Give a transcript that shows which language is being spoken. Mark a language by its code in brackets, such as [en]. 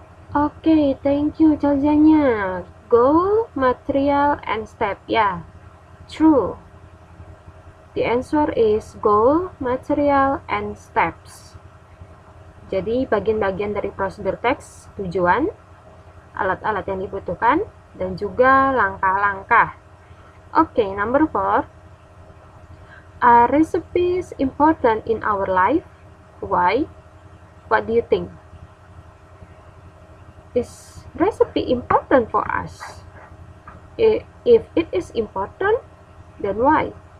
[en] Okay, thank you jawabannya. Goal, material, and step. Yeah, true. The answer is goal, material, and steps. [id] Jadi bagian-bagian dari prosedur teks, tujuan, alat-alat yang dibutuhkan, dan juga langkah-langkah. [en] Okay, number 4. Are recipes important in our life? Why? What do you think? Is recipe important for us? If it is important, then why?